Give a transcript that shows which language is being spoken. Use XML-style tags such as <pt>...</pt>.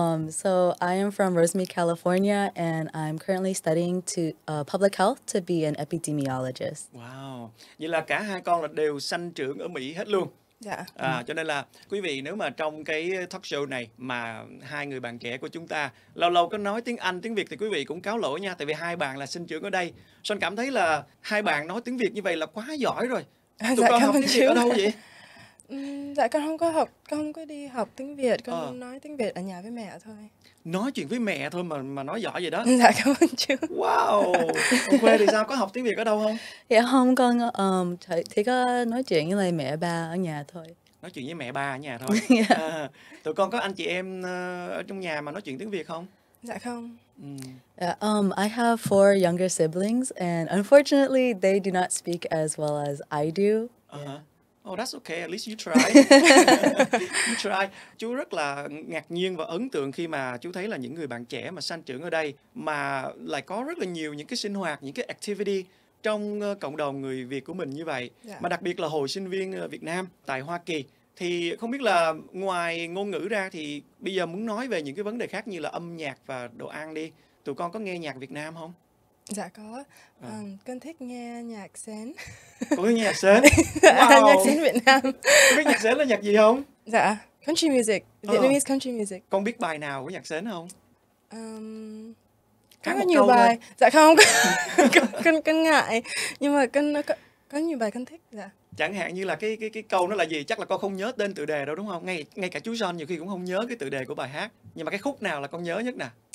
<en>So I am from Rosemead, California, and I'm currently studying public health to be an epidemiologist.</en> <vi>Wow, vậy là cả hai con là đều sanh trưởng ở Mỹ hết luôn. Dạ. Cho nên là quý vị, nếu mà trong cái talk show này mà hai người bạn trẻ của chúng ta lâu lâu có nói tiếng Anh, tiếng Việt thì quý vị cũng cáo lỗi nha, tại vì hai bạn là sinh trưởng ở đây. Son cảm thấy là hai bạn nói tiếng Việt như vậy là quá giỏi rồi. Tụi con học tiếng Việt ở đâu vậy? Dạ, con không có đi học tiếng Việt, con nói tiếng Việt ở nhà với mẹ thôi. Nói chuyện với mẹ thôi mà nói giỏi vậy đó. Dạ, cảm ơn chú. Wow. Còn Khuê thì sao, có học tiếng Việt ở đâu không? Dạ không, con chỉ có nói chuyện với lại mẹ ba ở nhà thôi. Nói chuyện với mẹ ba ở nhà thôi. Tụi con có anh chị em ở trong nhà mà nói chuyện tiếng Việt không? Dạ không.</vi> <en>I have 4 younger siblings, and unfortunately, they do not speak as well as I do. Oh, that's okay. At least you try. You try.</en> <vi>Chú rất là ngạc nhiên và ấn tượng khi mà chú thấy là những người bạn trẻ mà sanh trưởng ở đây mà lại có rất là nhiều những cái sinh hoạt, những cái activity trong cộng đồng người Việt của mình như vậy. Dạ. Mà đặc biệt là Hội sinh viên Việt Nam tại Hoa Kỳ. Thì không biết là ngoài ngôn ngữ ra thì bây giờ muốn nói về những cái vấn đề khác như là âm nhạc và đồ ăn đi. Tụi con có nghe nhạc Việt Nam không? Dạ có. Con thích nghe nhạc sến. Có nghe nhạc sến? Wow. Nhạc sến Việt Nam. Có biết nhạc sến là nhạc gì không?</vi> <en>Dạ, country music, Vietnamese country music.</en> <vi>Con biết bài nào của nhạc sến không? Có nhiều bài. Thôi. Dạ không, con ngại. Nhưng mà có nhiều bài con thích. Dạ. Chẳng hạn như là cái câu nó là gì, chắc là con không nhớ tên tựa đề đâu đúng không? Ngay cả chú Son nhiều khi cũng không nhớ cái tựa đề của bài hát. Nhưng mà cái khúc nào là con nhớ nhất nè?</vi>